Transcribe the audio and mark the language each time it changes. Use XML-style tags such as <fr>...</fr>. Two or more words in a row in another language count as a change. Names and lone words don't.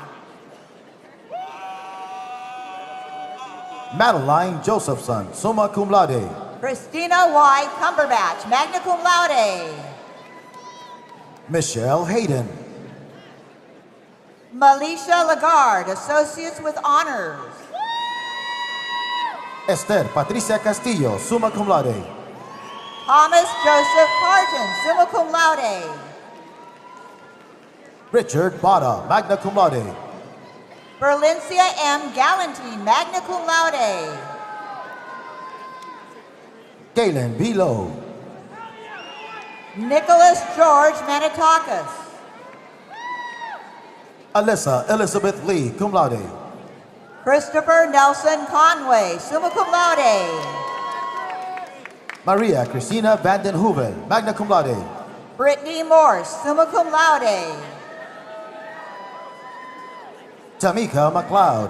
<la>Madeline Josephson, summa cum laude.</la> <en>Christina Y.</en> <la>Cumberbatch, magna cum laude.</la> <en>Michelle Hayden. Malisha Lagarde, associates with honors. Esther Patricia Castillo,</en> <la>summa cum laude.</la> <en>Thomas Joseph Parton,</en> <la>summa cum laude. Richard Bada, magna cum laude.</la> <en>Berlincia M.</en> <la>Galantine, magna cum laude.</la> <en>Galen B. Lowe. Nicholas George Manitakis. Alyssa Elizabeth Lee,</en> <la>cum laude.</la> <en>Christopher Nelson Conway,</en> <la>summa cum laude.</la> <en>Maria Christina Vanden Heuvel,</en> <la>magna cum laude. Brittany Morse, summa cum laude.</la> <en>Tamika McLeod.</en>